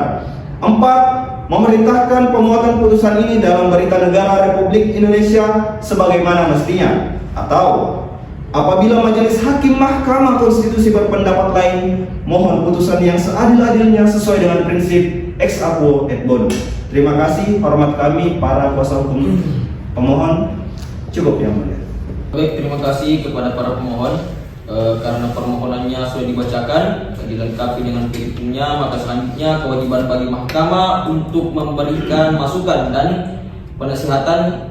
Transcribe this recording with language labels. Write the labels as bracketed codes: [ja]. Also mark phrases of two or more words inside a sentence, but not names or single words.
[id] 4. Memerintahkan pemuatan putusan ini dalam Berita Negara Republik Indonesia sebagaimana mestinya. Atau Apabila Majelis Hakim Mahkamah Konstitusi berpendapat lain, mohon putusan yang seadil-adilnya sesuai dengan prinsip [la] ex aequo et bono. [id] Terima kasih, hormat kami para kuasa hukum pemohon. Cukup yang mulia. Baik, terima kasih kepada para pemohon. Karena permohonannya sudah dibacakan, dilengkapi dengan perhitungannya, maka selanjutnya kewajiban bagi mahkamah untuk memberikan masukan dan penasihatan.